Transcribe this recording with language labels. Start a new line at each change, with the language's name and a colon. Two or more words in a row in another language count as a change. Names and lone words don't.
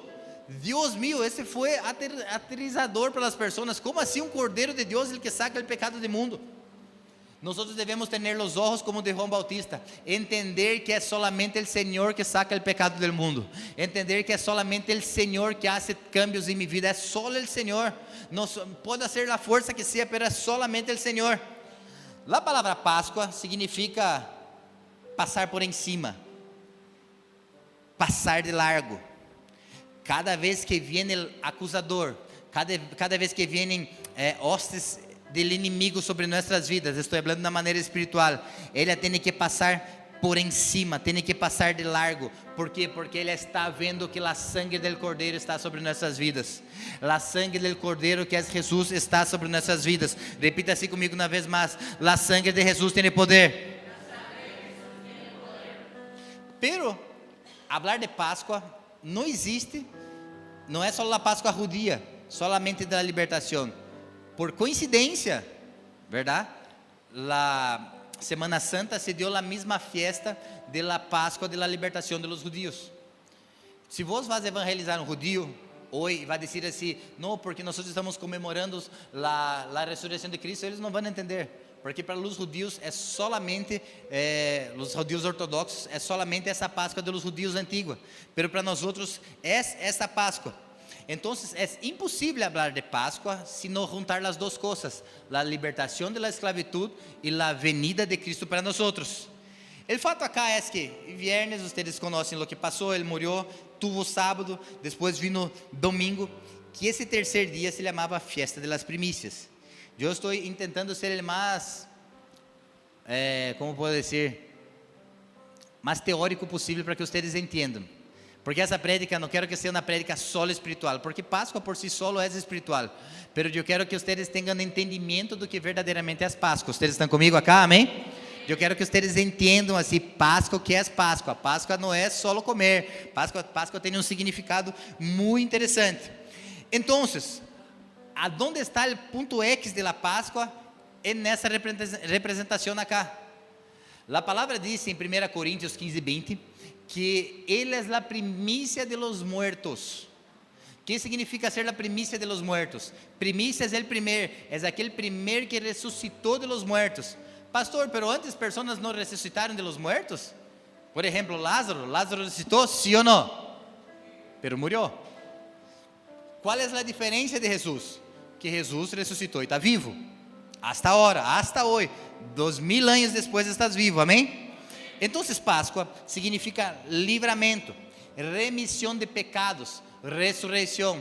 Portuguese: Deus mío, esse foi aterrizador para as pessoas. Como assim um Cordeiro de Deus, ele que saca o pecado do mundo? Nós devemos ter os olhos como de João Bautista, entender que é solamente o Senhor que saca o pecado do mundo, entender que é solamente o Senhor que
Spanish: hace cambios
Portuguese: em minha vida, é só o Senhor. Pode ser a força que seja, mas é solamente o Senhor. A palavra Páscoa significa passar
Spanish: por encima,
Portuguese: passar de largo. Cada vez que vem o acusador, cada vez que vêm hostes del inimigo sobre nossas vidas, estou falando de maneira espiritual, ele tem que passar
Spanish: por encima,
Portuguese: tem que passar de largo. ¿Por quê? Porque ele está vendo que a sangue do Cordeiro está sobre nossas vidas. A sangue do Cordeiro, que é Jesus, está sobre nossas vidas. Repita assim comigo uma vez mais: a sangue de Jesus tem poder.
Spanish: Pero hablar
Portuguese: de Páscoa não existe, não é só a Páscoa judia, solamente da libertação. Por coincidência, verdade? La Semana Santa se deu a mesma festa de la Páscoa de la libertação
Spanish: de los judíos.
Portuguese: Se vos vas evangelizar um judío hoje, vai dizer assim: não, porque nós estamos comemorando a ressurreição de Cristo, eles não vão entender. Porque para os judíos é solamente, os judíos ortodoxos, é solamente essa Páscoa dos judíos antiga. Pero para nós outros é essa Páscoa. Então, é impossível falar de Páscoa se não juntar as duas coisas: a libertação da esclavitud e a venida de Cristo para nós. O fato acá é que viernes, vocês conhecem o que passou, ele morreu,
Spanish: tuvo sábado,
Portuguese: depois vino domingo, que esse terceiro dia se chamava Fiesta de las Primícias. Eu estou tentando ser o mais, como posso dizer, mais teórico possível para que vocês entendam. Porque essa prédica, não quero que seja uma prédica solo espiritual, porque Páscoa
Spanish: por si solo
Portuguese: é espiritual, pero eu quero que vocês tenham entendimento do que verdadeiramente é Páscoa. Vocês estão comigo acá, amém? Eu quero que vocês entendam assim, Páscoa, o que é Páscoa? Páscoa não é só comer, Páscoa tem um significado muito interessante. Então, aonde está o ponto X de la Páscoa? É nessa representação acá. A palavra diz em 1 Coríntios 15:20 que Ele é a primícia
Spanish: de los muertos. ¿Qué significa ser a primícia de los muertos?
Portuguese: Primícia é o primeiro, é aquele primeiro que ressuscitou
Spanish: de los muertos.
Portuguese: Pastor, pero antes pessoas não ressuscitaram
Spanish: de los muertos?
Portuguese: Por exemplo, Lázaro ressuscitou, sim ou não?
Spanish: Pero murió. ¿Cuál es la diferencia de Jesús? Que Jesús resucitó y está vivo. Hasta ahora, hasta hoy, 2000 años después estás vivo, amén. Entonces Pascua significa livramento, remisión de pecados, resurrección.